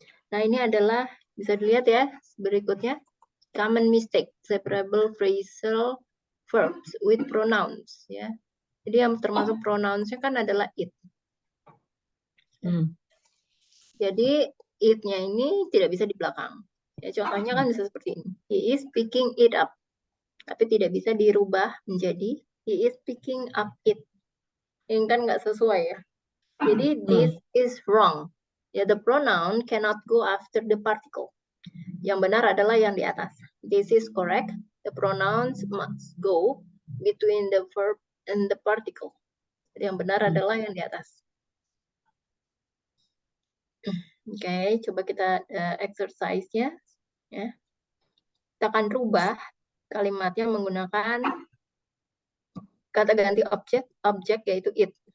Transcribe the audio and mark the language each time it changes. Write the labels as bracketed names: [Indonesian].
[Indonesian] Nah, ini adalah bisa dilihat ya berikutnya. [English] Common mistake, separable phrasal verbs with pronouns. [Indonesian] Ya. Jadi yang termasuk pronounsnya kan adalah it. Jadi it-nya ini tidak bisa di belakang. Ya, contohnya kan bisa seperti ini. [English] He is picking it up. [Indonesian] Tapi tidak bisa dirubah menjadi [English] he is picking up it. [Indonesian] Ini kan nggak sesuai ya. Jadi [English] this is wrong. Ya, the pronoun cannot go after the particle. [Indonesian] Yang benar adalah yang di atas. [English] This is correct. The pronouns must go between the verb and the particle. [Indonesian] Jadi yang benar adalah yang di atas. Oke, coba kita exercise-nya. Ya. Kita akan rubah kalimatnya menggunakan kata ganti objek yaitu it.